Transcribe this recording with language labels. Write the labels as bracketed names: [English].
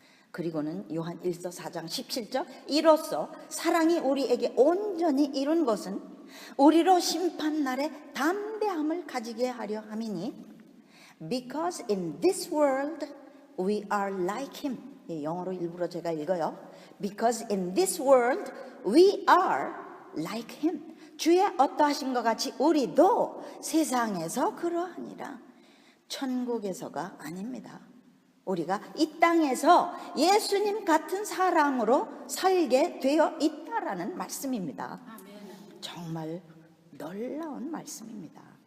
[Korean] 그리고는 요한 1서 4장 17절 이로써 사랑이 우리에게 온전히 이룬 것은 우리로 심판날에 담대함을 가지게 하려 함이니 [English] Because in this world we are like him. [Korean] 영어로 일부러 제가 읽어요. [English] Because in this world we are like him. [Korean] 주의 어떠하신 것 같이 우리도 세상에서 그러하니라. 천국에서가 아닙니다. 우리가 이 땅에서 예수님 같은 사람으로 살게 되어 있다라는 말씀입니다. 아멘. 정말 놀라운 말씀입니다.